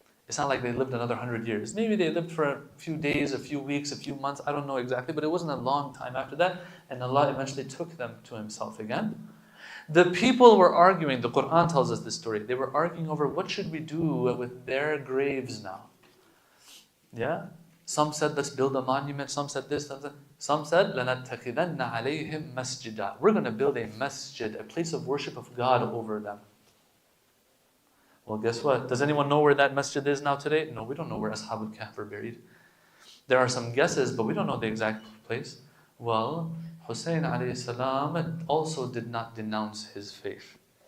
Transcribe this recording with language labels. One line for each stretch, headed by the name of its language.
English: It's not like they lived another 100 years. Maybe they lived for a few days, a few weeks, a few months, I don't know exactly, but it wasn't a long time after that, and Allah eventually took them to Himself again. The people were arguing, the Quran tells us this story, they were arguing over what should we do with their graves now. Yeah? Some said, let's build a monument. Some said this. Some said,
Arabic: لَنَتَّخِذَنَّ عَلَيْهِمْ مَسْجِدًا.
English: We're going to build a masjid, a place of worship of God over them. Well, guess what? Does anyone know where that masjid is now today? No, we don't know where Ashab al-Kahf are buried. There are some guesses, but we don't know the exact place. Well, Hussein alayhi salam also did not denounce his faith.